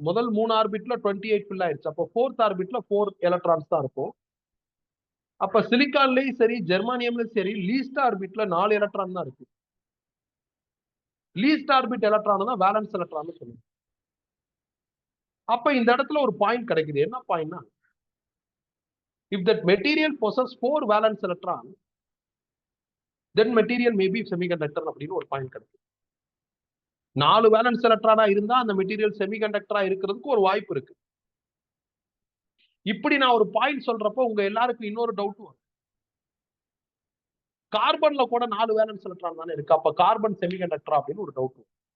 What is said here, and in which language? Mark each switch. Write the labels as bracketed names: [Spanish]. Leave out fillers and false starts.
[Tamil] முதல் 3 ஆர்பிட்ல 28 ஃபில் ஆயிடுச்சு. அப்போ ஃபோர்த் ஆர்பிட்ல 4 எலக்ட்ரான்ஸ் தான் இருக்கும். அப்ப சிலிக்கான்லயும் சரி ஜெர்மானியம்லயும் சரி லீஸ்ட் ஆர்பிட்ல 4 எலக்ட்ரான் தான் இருக்கு. லீஸ்ட் ஆர்பிட் எலக்ட்ரான் தான் வேலன்ஸ் எலக்ட்ரான் சொல்லுங்க. அப்ப இந்த இடத்துல ஒரு பாயிண்ட் கிடைக்குது. என்ன பாயிண்ட்னா, [English] if that material possess 4 valence electron, then material may be semiconductor [Tamil] அப்படின்னு ஒரு பாயிண்ட் கிடைக்குது. 4 வேலன்ஸ் எலக்ட்ரானா இருந்தா அந்த மெட்டீரியல் செமிகண்டக்டரா இருக்கிறதுக்கு ஒரு வாய்ப்பு இருக்கு. இப்படி நான் ஒரு பாயிண்ட் சொல்றப்போ உங்க எல்லாருக்கும் இன்னொரு டவுட் வரும். கார்பன்ல கூட 4 வேலன்ஸ் எலக்ட்ரான் தானே இருக்கு. அப்ப கார்பன் செமிகண்டக்டரா அப்படின்னு ஒரு டவுட் வரும்.